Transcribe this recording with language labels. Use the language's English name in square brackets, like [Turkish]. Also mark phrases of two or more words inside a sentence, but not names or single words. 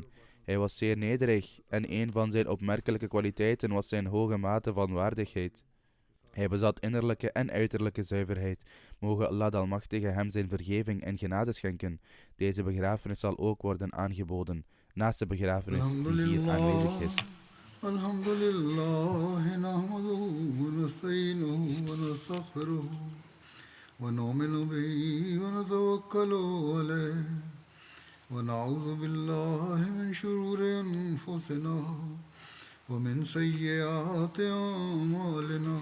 [Dutch] Hij was zeer nederig en een van zijn opmerkelijke kwaliteiten was zijn hoge mate van waardigheid. Hij bezat innerlijke en uiterlijke zuiverheid. Mogen Allah de Almachtige hem zijn vergeving en genade schenken. Deze begrafenis zal ook worden aangeboden, naast de begrafenis die hier aanwezig is. [Arabic] الحمد لله نحمده ونستعينه ونستغفره ونؤمن به ونتوكل عليه ونعوذ بالله من شرور أنفسنا ومن سيئات أعمالنا